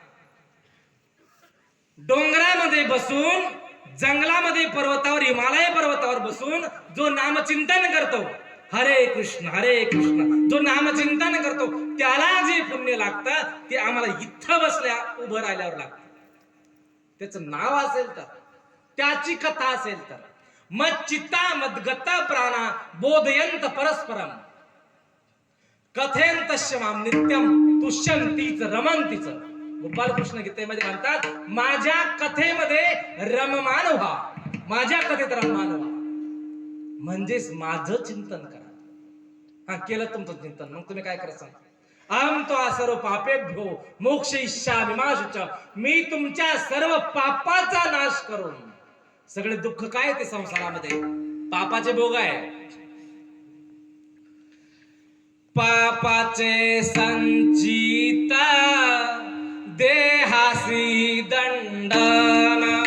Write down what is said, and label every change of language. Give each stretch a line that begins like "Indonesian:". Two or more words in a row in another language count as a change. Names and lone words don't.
Marathi: डोंगरामध्ये बसून, जंगलामध्ये, पर्वतावर, हिमालय पर्वतावर बसून जो नामचिंतन करतो, हरे कृष्ण जो नामचिंतन करतो त्याला जे पुण्य लागतं ते आम्हाला इथं बसल्या उभं राहिल्यावर लागतं. त्याचं नाव असेल तर, त्याची कथा असेल तर.
Sanskrit: मच्चित्ता मद्गत प्राणा बोधयंत परस्परम कथेंतश्च माम नित्यम तुष्यंतीच रमंतीच.
Marathi: गोपाल कृष्ण गीतेमध्ये म्हणतात, माझ्या कथेमध्ये रममान व्हा, माझ्या कथेत रममान व्हा. म्हणजेच माझं चिंतन करा. केलं तुमचं चिंतन, मग तुम्ही काय करत सांगा,
Sanskrit: अहम तो सर्व पापेभ्यो मोक्षयिष्यामि मा शुच.
Marathi: मी तुमच्या सर्व पापाचा नाश करून, सगळे दुःख काय ते संसारामध्ये पापाचे भोग आहे. पापाचे संचित देहासी दंडन.